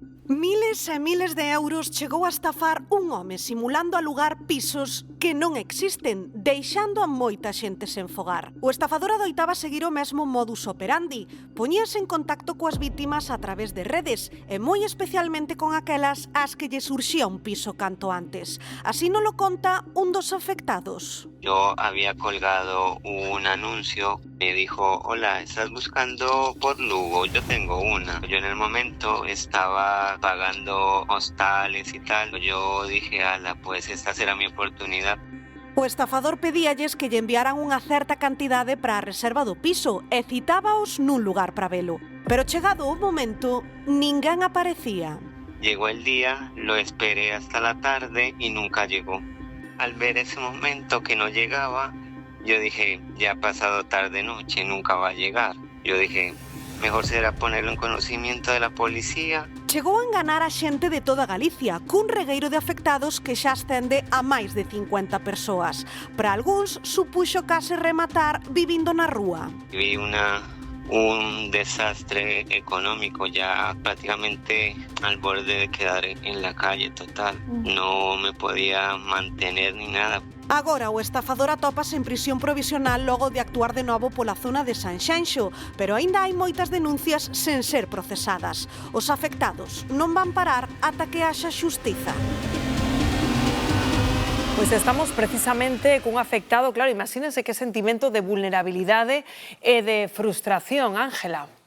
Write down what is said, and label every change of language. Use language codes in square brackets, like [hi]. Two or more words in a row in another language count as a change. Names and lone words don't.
[gl] Miles e miles de euros chegou a estafar un home simulando alugar pisos que non existen, deixando a moita xente sen fogar. O estafador adoitaba seguir o mesmo modus operandi. Poñíase en contacto coas vítimas a través de redes e moi especialmente con aquelas ás que lle surxía un piso canto antes. Así non lo conta un dos afectados. [es] Yo había colgado un anuncio, me dijo, hola, ¿estás buscando por Lugo? Yo tengo una. Yo en el momento estaba pagando hostales y tal. Yo dije, ala, pues esta será mi oportunidad. [gl] O estafador pedíalles que lle enviaran unha certa cantidade para a reserva do piso e citábaos nun lugar para velo. Pero chegado o momento, ninguén aparecía. [es] Llegó el día, lo esperé hasta la tarde y nunca llegó. Al ver ese momento que no llegaba, yo dije, ya ha pasado tarde-noche, nunca va a llegar. Yo dije, mejor será ponerlo en conocimiento de la policía. [gl] Chegou a enganar a xente de toda Galicia, cun regueiro de afectados que xa ascende a máis de 50 persoas. Para algúns, supuxo case rematar vivindo na rúa. [es] Vi un desastre económico, ya prácticamente al borde de quedar en la calle total. No me podía mantener ni nada. [gl] Agora o estafador atópase en prisión provisional logo de actuar de novo pola zona de Sanxenxo, pero aínda hai moitas denuncias sen ser procesadas. Os afectados non van parar ata que haxa xustiza. Pois estamos precisamente cun afectado, claro, imagínense que sentimento de vulnerabilidade e de frustración, Ángela.